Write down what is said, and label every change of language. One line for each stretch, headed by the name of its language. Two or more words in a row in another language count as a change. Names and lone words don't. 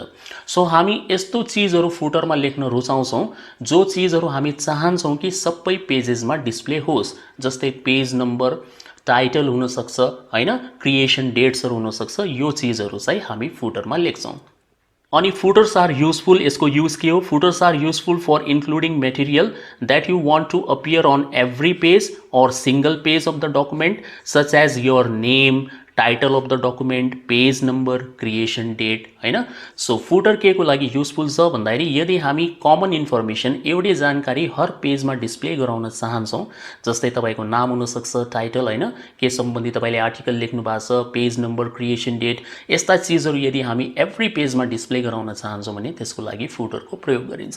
Nepali: सो हामी यस्तो चीजहरु फुटरमा लेख्न रुचाउँछौं जो चीजहरु हामी चाहन्छौं कि सबै पेजेसमा डिस्प्ले होस्। जस्तै
English: page number,
Nepali: टाइटल हुन सक्छ हैन,
English: creation dates-haru
Nepali: हुन सक्छ। यो चीजहरु चाहिँ हामी फुटरमा लेख्छौं। अनि
English: footers are useful.
Nepali: यसको यूज के हो?
English: footers are useful for including material that you want to appear on every page or single page of the document such as your name, title of the document, page number, creation date हैन।
Nepali: सो फुटर के को लागि युजफुल छ भन्दाखेरि यदि हामी
English: common information
Nepali: एउटै जानकारी हर पेजमा डिस्प्ले गराउन चाहन्छौं, जस्तै तपाईको नाम हुन सक्छ, टाइटल हैन, के सम्बन्धी तपाईले आर्टिकल लेख्नु भएको छ,
English: page number, creation date,
Nepali: यस्ता चीजहरु यदि हामी
English: every page-ma
Nepali: डिस्प्ले गराउन चाहन्छौं भने त्यसको लागि फुटरको प्रयोग गरिन्छ।